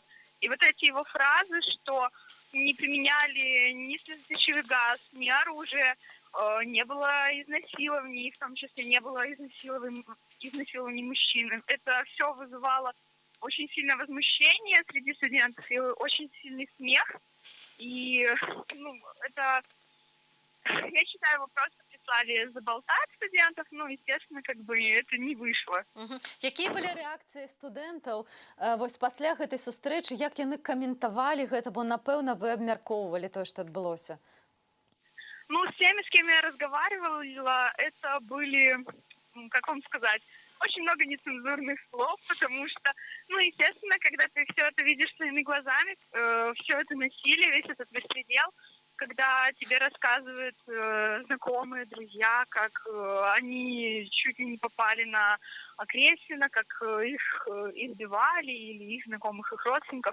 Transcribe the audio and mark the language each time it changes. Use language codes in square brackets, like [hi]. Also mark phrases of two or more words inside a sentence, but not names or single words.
[ru] И вот эти его фразы, что не применяли ни слезоточивый газ, ни оружие, не было изнасилований, в том числе не было изнасилований мужчин. Это все вызывало очень сильное возмущение среди студентов и очень сильный смех. И это... Я считаю, его просто прислали заболтать студентов, естественно, это не вышло. [be] Якія былі рэакцыі студэнтаў вось пасля гэтай сустрэчы, як яны каментавалі гэта, бо, напэўна, вы абмяркоўвалі тое, што адбылося? [ru] С теми, с кем я разговаривала, это были, как вам сказать, очень много нецензурных слов, потому что, естественно, когда ты все это видишь своими глазами, все это насилие, весь этот беспредел, когда тебе рассказывают знакомые, друзья, как они чуть ли не попали на Кресина, как их избивали, или их знакомых, их родственников.